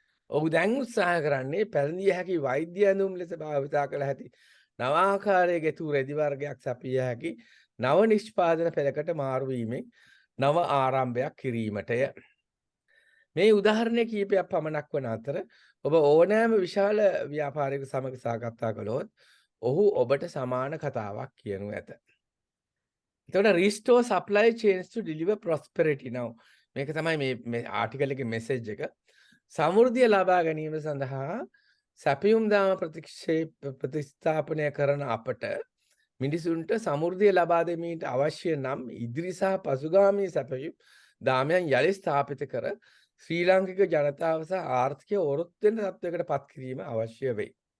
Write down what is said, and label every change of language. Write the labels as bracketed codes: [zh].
[si] ඔහු දැන් උත්සාහ කරන්නේ පැළඳිය හැකි වෛද්‍ය ඇඳුම් ලෙස භාවිතා කළ හැකි නවාකාරයේ ගෙතු රෙදි වර්ගයක් සපිය හැකි නව නිෂ්පාදන පෙළකට මාරු වීමෙන් නව ආරම්භයක් කිරීමටය. මේ උදාහරණ කීපයක් පමණක් වන අතර ඔබ ඕනෑම විශාල ව්‍යාපාරික සමග සාකච්ඡා කළොත් ඔහු ඔබට සමාන කතාවක් කියනු ඇත. එතකොට [en] restore supply chains to deliver prosperity now. [si] මේක තමයි මේ ආටිකල් එකේ මෙසේජ් එක. සමෘද්ධිය ලබා ගැනීම සඳහා සැපයුම් දාම ප්‍රතිස්ථාපනය කරන අපට මිනිසුන්ට සමෘද්ධිය ලබා දෙමීට අවශ්‍ය නම් ඉදිරි සහ පසුගාමී සැපයුම් දාමයන් යලි ස්ථාපිත කර ශ්‍රී ලාංකික ජනතාව සහ ආර්ථිකය ඔරොත්තු වෙන තත්වයකට පත් කිරීම අවශ්‍ය වේ.